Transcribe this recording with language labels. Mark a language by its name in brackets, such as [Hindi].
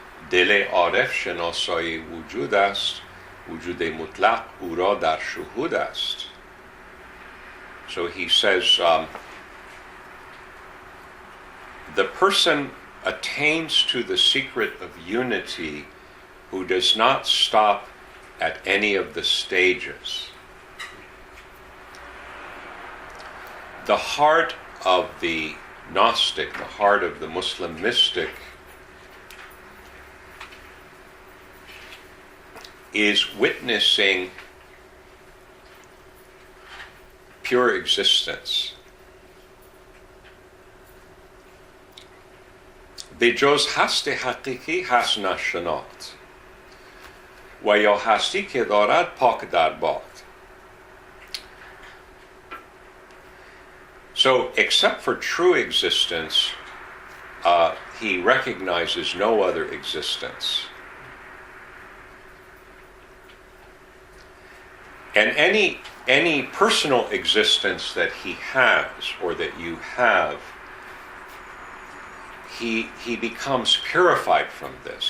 [Persian] دل عارف شناسای وجود است وجود مطلق او را در شهود است. [English] So he says the person attains to the secret of unity who does not stop at any of the stages. The heart of the Gnostic, the heart of the Muslim mystic, is witnessing pure existence. [Persian] بجز هست حقیقی هست نشناخت و یا هستی که دارد پاک در باد. [English] So, except for true existence, he recognizes no other existence. And any personal existence that he has or that you have, he becomes purified from this.